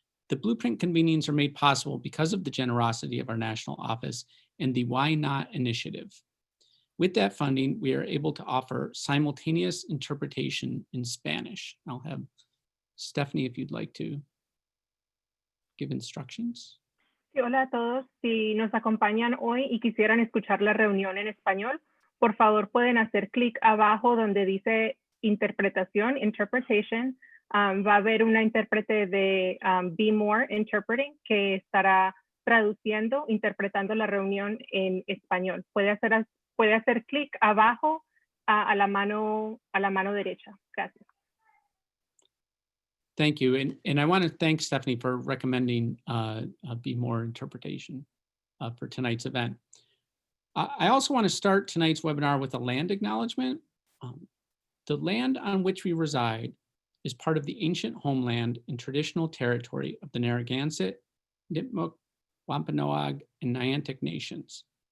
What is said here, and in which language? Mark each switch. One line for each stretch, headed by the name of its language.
English: The Blueprint convenings are made possible because of the generosity of our national office and the Why Not initiative. With that funding, we are able to offer simultaneous interpretation in Spanish. I'll have Stephanie, if you'd like to give instructions.
Spanish: Sí, hola a todos. Si nos acompañan hoy y quisieran escuchar la reunión en español, por favor pueden hacer clic abajo donde dice interpretación, interpretation. Va a haber una intérprete de Be More Interpreting que estará traduciendo, interpretando la reunión en español. Puede hacer clic abajo a la mano derecha. Gracias.
English: Thank you. And I want to thank Stephanie for recommending Be More Interpretation for tonight's event. I also want to start tonight's webinar with a land acknowledgement. The land on which we reside is part of the ancient homeland and traditional territory of the Narragansett, Nipmuc, Wampanoag, and Niantic nations.